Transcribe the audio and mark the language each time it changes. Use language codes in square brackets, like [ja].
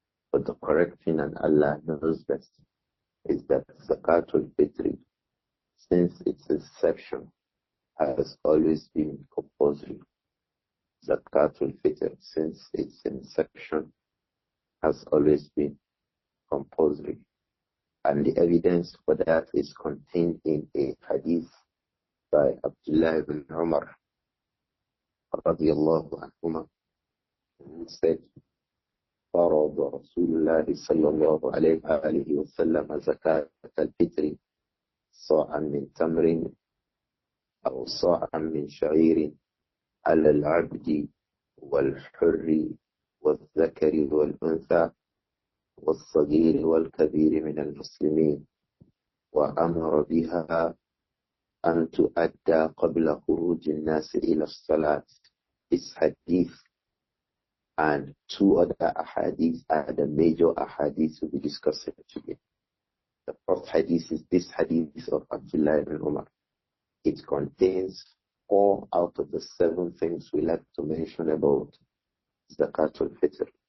[en] But the correct thing, and Allah knows best, is that Zakatul Fitr since its inception, has always been compulsory. Zakat al-Fitr, since its inception, has always been compulsory. And the evidence for that is contained in a hadith by Abdullah ibn Umar [ar] radiyallahu anhuma, [en] who said, [ar] فرض رسول الله صلى الله عليه وآله وسلم زكاة الفطر صاعا من تمر أو صاعا من شعير على العبد والحر والذكر والأنثى والصغير والكبير من المسلمين، وأمر بها أن تؤدى قبل خروج الناس إلى الصلاة. [en] This hadith and two other ahadith are the major ahadith we'll be discussing today. The first hadith is this hadith of Abdullah ibn Umar. It contains 4 out of the 7 things we like to mention about Zakat al-Fitr.